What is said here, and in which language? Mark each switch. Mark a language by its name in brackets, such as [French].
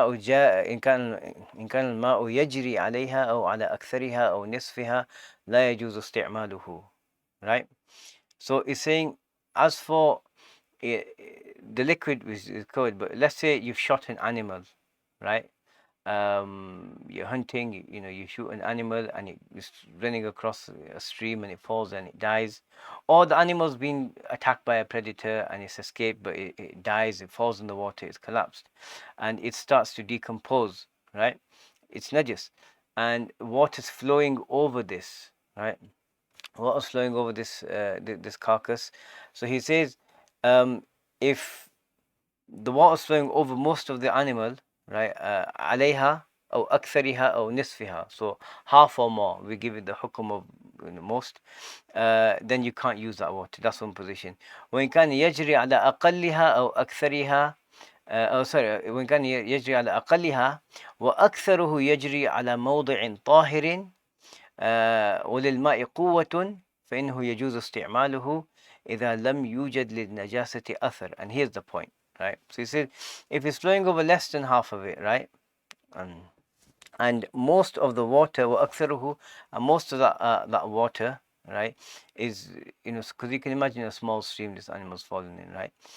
[Arabic] إن كان الماء يجري عليها أو على أكثرها أو نصفها لا يجوز استعماله. [English] Right? So it's saying, as for the liquid is covered, but let's say you've shot an animal, right? You're hunting, you shoot an animal and it's running across a stream and it falls and it dies, or the animal's been attacked by a predator and it's escaped, but it dies, it falls in the water, it's collapsed, and it starts to decompose, right? It's najis, and water's flowing over this, right? Water's flowing over this carcass. So he says, if the water is flowing over most of the animal, right? [Arabic] عليها أو أكثرها أو نصفها. [English] So half or more, we give it the hukum of most. Then you can't use that water. That's one position. [Arabic] وإن كان يجري على أقلها أو أكثرها. [English] sorry, [Arabic] وإن كان يجري على أقلها وأكثره يجري على موضع طاهر وللماء قوة فإنه يجوز استعماله إذا لم يوجد للنجاسة أثر. [English] And here's the point, right? So he said, if it's flowing over less than half of it, right? And most of the water, [Arabic] وأكثره, [English] and most of that water, right, is, because you can imagine a small stream this animal's falling in, right?